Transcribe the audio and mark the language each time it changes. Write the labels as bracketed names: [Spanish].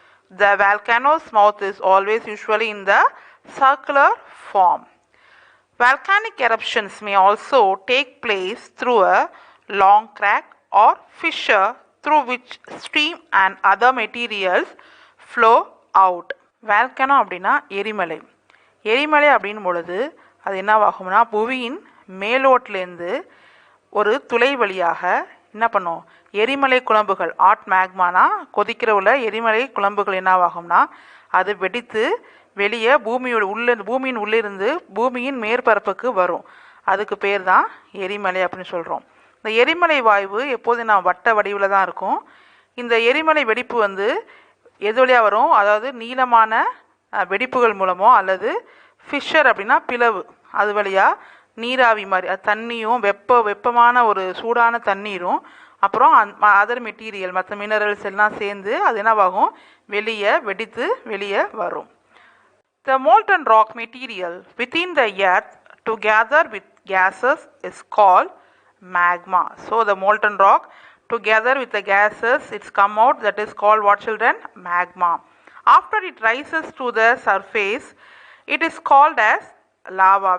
[English] The volcano's mouth is always usually in the circular form. Volcanic eruptions may also take place through a long crack or fissure through which steam and other materials flow out. [Tamil] Volcano அப்படின்னா எரிமலை. எரிமலை அப்படின் பொழுது அது என்னவாகும்னா புவியின் மேலோட்டிலிருந்து ஒரு துளை வழியாக என்ன பண்ணும், எரிமலை குழம்புகள் ஹாட் மேக்மானா கொதிக்கிற உள்ள எரிமலை குழம்புகள் என்னவாகும்னா அது வெடித்து வெளியே பூமியின் உள்ளிருந்து பூமியின் மேற்பரப்புக்கு வரும். அதுக்கு பேர் தான் எரிமலை அப்படின்னு சொல்கிறோம். இந்த எரிமலை வாயு எப்போதும் வட்ட வடிவில் தான் இருக்கும். இந்த எரிமலை வெடிப்பு எது வழியாக வரும், அதாவது நீளமான வெடிப்புகள் மூலமோ அல்லது ஃபிஷர் அப்படின்னா பிளவு, அது வழியாக நீராவி மாதிரி அது தண்ணியும் வெப்பமான ஒரு சூடான தண்ணீரும் அப்புறம் அதர் மெட்டீரியல் மற்ற மினரல்ஸ் எல்லாம் சேர்ந்து அது என்னவாகும், வெடித்து வெளியே வரும். [English] The molten rock material within the earth together with gases is called magma. So the molten rock together with the gases it's come out, that is called what children? Magma. After it rises to the surface it is called as lava.